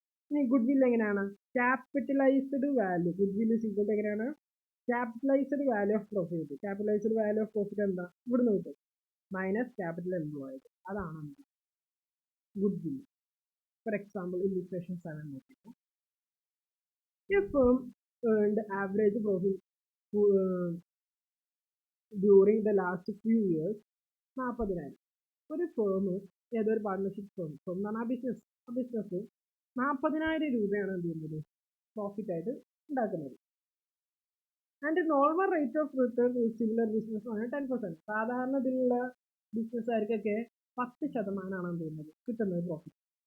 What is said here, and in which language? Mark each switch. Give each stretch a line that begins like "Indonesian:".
English: ഇനി ഗുഡ്വിൽ എങ്ങനെയാണ്, capitalised value, goodwill equal to എങ്ങനെയാണ്, capitalised value of profit. Capitalised value of profit എന്താ,
Malayalam: ഇവിടുന്ന് കിട്ടും,
English: Minus capital employed. അതാണ് goodwill. For example illustration 7 നോക്കിക്കോ. A firm earned average profit during the last few years 40,000.
Malayalam: ഒരു firm, ഏതൊരു partnership firm എന്നാണ് ആ ബിസിനസ് 40,000 രൂപയാണ് എന്ത് ചെയ്യുന്നത്, പ്രോഫിറ്റ് ആയിട്ട് ഉണ്ടാക്കുന്നത്.
English: And normal rate of return similar business ആണ് 10%.
Malayalam: സാധാരണ ഇതിലുള്ള ബിസിനസ്സുകാർക്കൊക്കെ 10% എന്ത് ചെയ്യുന്നത് കിട്ടുന്നത് പ്രോഫിറ്റ്.